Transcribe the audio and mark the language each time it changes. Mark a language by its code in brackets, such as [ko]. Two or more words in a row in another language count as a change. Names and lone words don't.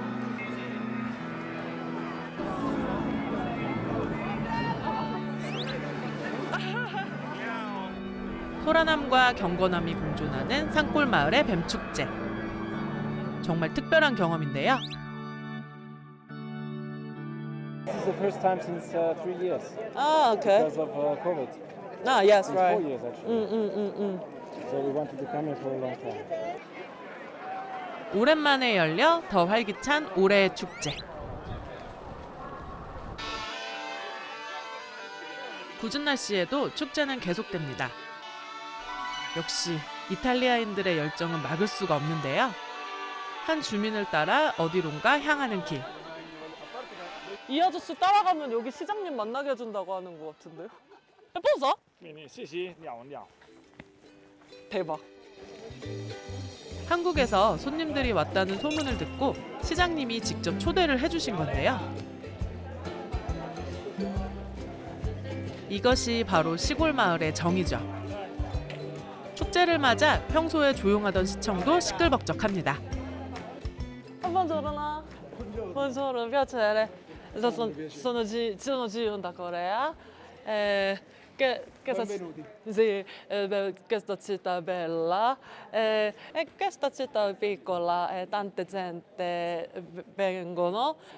[ko] 소라남과 경건함이 공존하는 산골 마을의 뱀축제. 정말 특별한 경험인데요. [en] This is the first time since 3 years. Ah, okay. Because of COVID. Ah, yes, It's right. 4 years actually. So we wanted to come here for a long time. [ko] 오랜만에 열려 더 활기찬 올해의 축제. 궂은 날씨에도 축제는 계속됩니다. 역시 이탈리아인들의 열정은 막을 수가 없는데요. 한 주민을 따라 어디론가 향하는 길. 이 아저씨 따라가면 여기 시장님 만나게 해준다고 하는 것 같은데요? 예뻐서? [it] Sì, andiamo. [ko] 대박. 한국에서 손님들이 왔다는 소문을 듣고 시장님이 직접 초대를 해주신 건데요. 이것이 바로 시골 마을의 정이죠. 축제를 맞아 평소에 조용하던 시청도 시끌벅적합니다. [it] Buongiorno. Buongiorno, piacere. Sono Gion da Corea. Benvenuti. Sì, questa città è bella. Questa città è piccola e tante gente vengono.